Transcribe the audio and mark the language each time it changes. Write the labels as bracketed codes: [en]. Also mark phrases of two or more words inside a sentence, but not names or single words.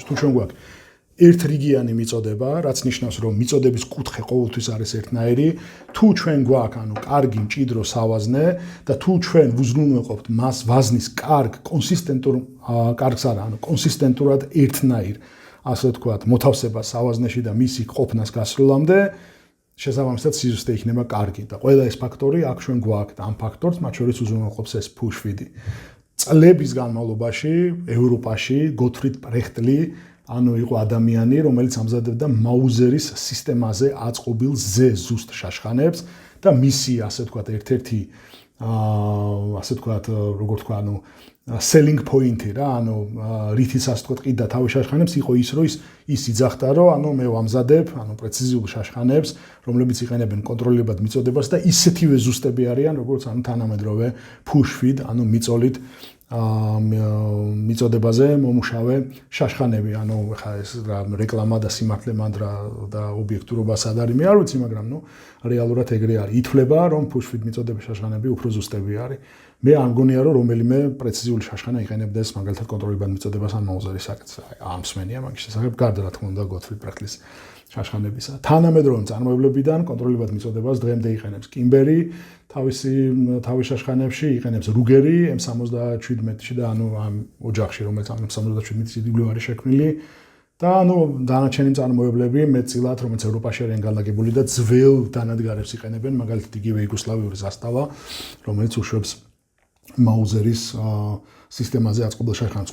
[ka] თუ ჩვენ გვაქვს ერთრიგიანი მიწოდება, რაც ნიშნავს, რომ მიწოდების კუთხე ყოველთვის არის ერთნაირი, თუ ჩვენ გვაქვს, კარგი მჭიდრო სავაზნე და თუ ჩვენ ვუზრუნველყოფთ მას ვაზნის კონსისტენტურად ერთნაირ, ასე ვთქვათ, მოთავსებას სავაზნეში და მისი ყოფნას გასროლამდე, შესაბამისად სიზუსტე იქნება კარგი და ყველა ეს ფაქტორი აქ ჩვენ გვაქვს და ამ ფაქტორს მათ შორის უზრუნველყოფს ეს [en] push feed- [ka] ი. წლების განმავლობაში ევროპაში გოთფრიდ პრეხტლი იყო ადამიანი, რომელიც ამზადებდა მაუზერის სისტემაზე აწყობილ ზუსტ შაშხანებს და მისი, ასე ვთქვათ, ერთ-ერთი, ასე ვთქვათ, როგორ თქვა, [en] selling point- [ka] ი რა, ანუ რითიც ასე ვთქვათ, ყიდა თავის შაშხანებს იყო ის, რომ ის იძახდა, რომ მე ვამზადებ, პრეციზიულ შაშხანებს, რომლებიც იყენებენ კონტროლებად მიწოდებას და ისეთივე ზუსტები არიან, როგორც თანამედროვე [en] push feed, [ka] მიწოლით მიწოდებაზე მომუშავე შაშხანები, ხა ეს რა რეკლამა და სიმართლე მანდრა და ობიექტურობა სად არის, მე არ ვიცი, მაგრამ რეალურად ეგრე არის. ითვლება, რომ [en] push feed [ka] მიწოდების შაშხანები უფრო ზუსტები არის. მე არ მგონია, რომ რომელიმე პრეციზიული შაშხანა იყენებდეს მაგალითად კონტროლებად მიწოდებას ან მაუზერის საკეთს. ამ მსმენია მაგის შესახებ, გარდა რა თქმა უნდა Gottfried Breichlis შაშხანებისა. თანამედროვე მწარმოებლებიდან კონტროლებად მიწოდებას დღემდე იყენებს Kimberly თავის შაშხანებში, იყენებს Ruger-ი M77-ში და ამ ოჯახში, რომელიც ამ M77-ის იდეოლოგია არის შექმნილი და დანარჩენი მწარმოებლები მეტწილად, რომელიც ევროპაში არიან განლაგებული და ძველ დანადგარებს იყენებენ, მაგალითად იგივე იუგოსლავიური ზასტავა, რომელიც უშვებს მაუზერის სისტემაზე აწყობილ შაშხანებს.